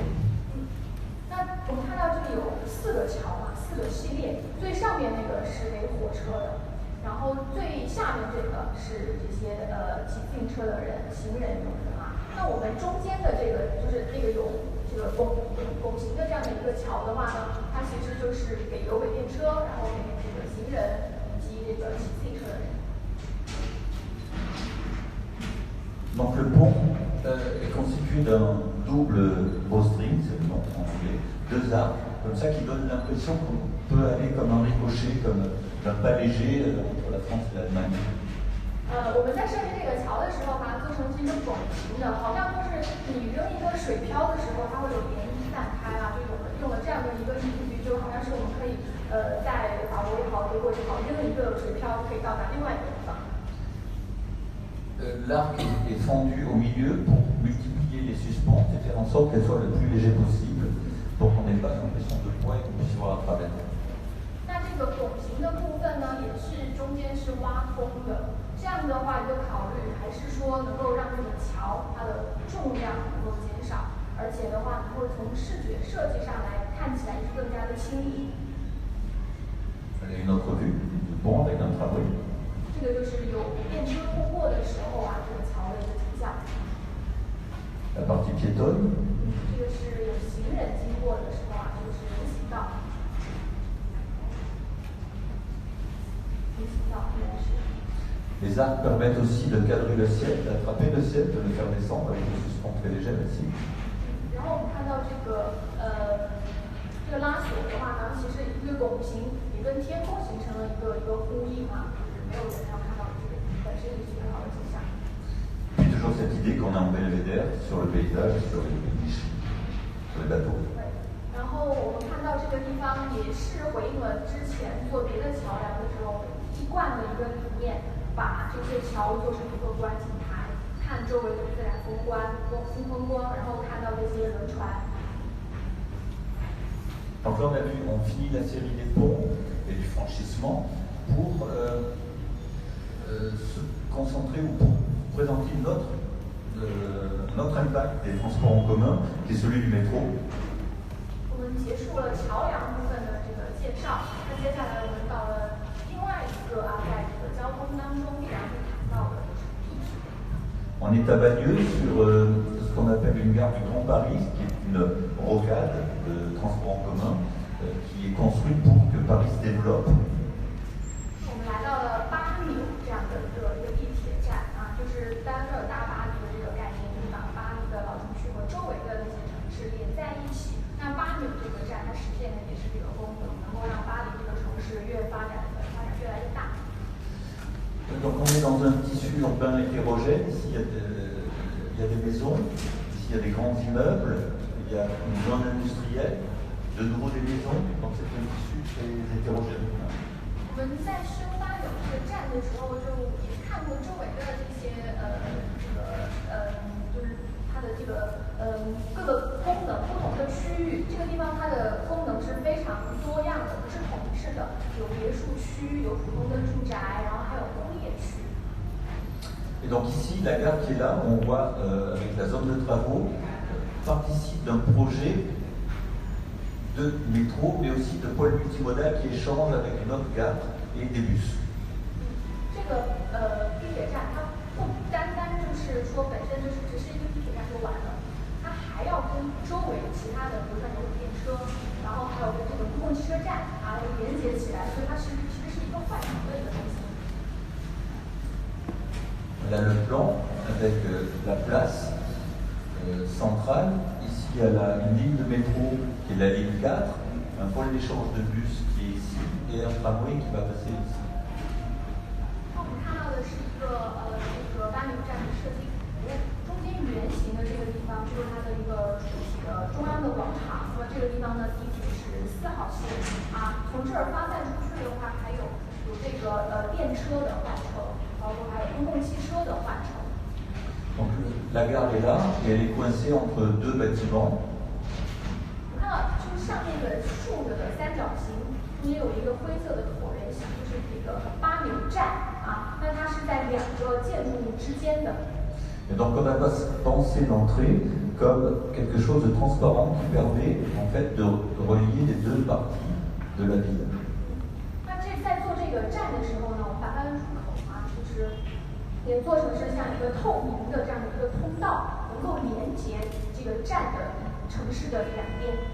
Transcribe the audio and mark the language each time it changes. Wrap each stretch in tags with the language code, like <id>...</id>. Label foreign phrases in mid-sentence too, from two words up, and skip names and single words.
<zh>那我们看到这里有4个桥嘛，4个系列，最上面那个是给火车的，然后最下面这个是这些骑自行车的人、行人用的啊。那我们中间的这个就是这个有这个拱形的这样的一个桥的话呢，它其实就是给有轨电车，然后给这个行人以及这个骑自行车的人。</zh> <fr>Donc le pont est constitué d'un double bowstring, c'est le nom en anglais, 2 arcs, comme ça qui donne l'impression qu'on peut aller comme un ricochet, comme un pas léger entre la France et l'Allemagne.</fr> <zh>我们在设计这个桥的时候把它做成是一个拱形的，好像就是你扔一个水漂的时候，它会有涟漪散开啊，就用了这样的一个隐喻，就好像是我们可以在法国也好，德国也好，扔一个水漂可以到达另外一个地方。</zh> <fr>L'arc est fendu au milieu pour multiplier les suspentes et faire en sorte qu'elles soient le plus léger possible, pour qu'on n'ait pas l'impression de poids et qu'on puisse voir à travers.</fr> <zh>那这个拱形的部分呢，也是中间是挖空的。这样的话，一个考虑还是说能够让这个桥它的重量能够减少，而且的话能够从视觉设计上来看起来是更加的轻盈。</zh> <fr>Une autre vue du pont avec un tramway.</fr> <zh>这个就是有电车通过的时候啊，这个桥的一个景象。</zh> <fr>La partie piétonne.</fr> <zh>这个是有行人经过的时候啊，这个是人行道。人行道应该是。</zh> <fr>Les arcs permettent aussi de cadrer le ciel, d'attraper le ciel, de le faire descendre avec des suspentes très légères ici.</fr> <zh>然后我们看到这个拉锁的话呢，其实一个拱形也跟天空形成了一个呼应啊，就是没有人要看到这个本身也是很好的景象。</zh> <fr>Puis toujours cette idée qu'on est en belvédère sur le paysage, sur les niches, sur les bateaux.</fr> <zh>对，然后我们看到这个地方也是回应了之前做别的桥梁的时候一贯的一个理念。把这些桥做成一个观景台。看周围的自然风光，然后看到这些轮船。</zh> <fr>Donc là, on finit la série des ponts et du franchissement pour se concentrer ou pour présenter notre impact des transports en commun, qui est celui du métro.</fr> <zh>我们结束了桥梁部分的这个介绍，那接下来我们到了另外一个在这个交通当中必然会谈到的，就是地铁。</zh> <fr>On est à Bagneux sur ce qu'on appelle une gare du Grand Paris, qui est une rocade de transport en commun qui est construite pour que Paris se développe.</fr> <zh>我们来到了巴纽这样的一个地铁站就是单个大巴黎的这个概念，就是把巴黎的老城区和周围的那些城市连在一起。那巴纽这个站它实现的也是这个功能，能够让巴黎这个城市发展越来越大。</zh> <fr>Donc on est dans un tissu urbain hétérogène. Ici il y a des maisons, ici il y a des grands immeubles, il y a une zone industrielle, de nouveau des maisons. Donc c'est un tissu très hétérogène.</fr> <zh>我们在修巴纽这个站的时候，就也看过周围的这些就是它的这个各个功能不同的区域。这个地方它的功能是非常多样的，不是统一式的，有别墅区，有普通的住宅，然后还有工业区。</zh> <fr>Et donc ici, la gare qui est là, on voit avec la zone de travaux, participe d'un projet de métro, mais aussi de pôle multimodal qui échange avec une autre gare et des bus.</fr> <zh>这个地铁站它不单单就是说本身就是只是一个地铁站就完了，它还要跟周围其他的，比如说有电车，然后还有跟这个公共汽车站连接起来，所以它其实是一个换乘的一个东西。</zh> <fr>Là le plan avec la place centrale. Ici il y a une ligne de métro qui est la ligne 4, un pôle d'échange de bus qui est ici et un tramway qui va passer ici.</fr> <zh>我们看到的是一个这个巴纽站的设计图，中间圆形的这个地方就是它的一个主体的中央的广场。那么这个地方呢，地铁是4号线从这儿发散出去的话，还有这个电车的换乘，包括还有公共汽车的换乘。</zh> <fr>Donc la gare est là et elle est coincée entre deux bâtiments.</fr> <zh>我看到就是上面的竖着的三角形，中间有一个灰色的椭圆形，就是这个巴纽站那它是在两个建筑物之间的。</zh> <fr>Et donc on a pensé l'entrée comme quelque chose de transparent qui permet en fait de relier les deux parties de la ville.</fr> <zh>那在做这个站的时候呢，我们把它的入口就是也做成是像一个透明的这样的一个通道，能够连接这个站的城市的两边。</zh>